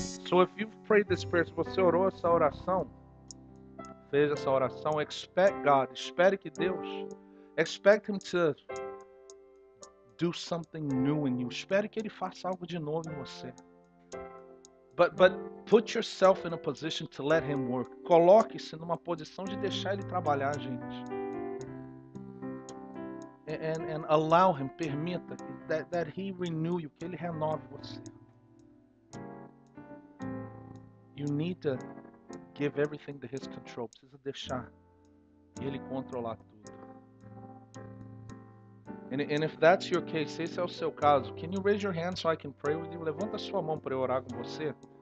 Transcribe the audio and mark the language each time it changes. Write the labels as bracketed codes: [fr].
[en] So if you've prayed this prayer, [pt] se você orou essa oração, fez essa oração, [en] expect God, [pt] espere que Deus, [en] expect Him to do something new in you, [pt] espere que Ele faça algo de novo em você. [en] But put yourself in a position to let Him work. [pt] Coloque-se numa posição de deixar Ele trabalhar, gente. [en] And allow Him, permita that He renew you, [pt] que Ele renove você. [en] You need to give everything to His control. [pt] Precisa deixar Ele controlar tudo. [en] And if that's your case, [pt] se esse é o seu caso, [en] can you raise your hand so I can pray with you? [pt] Levanta a sua mão para eu orar com você.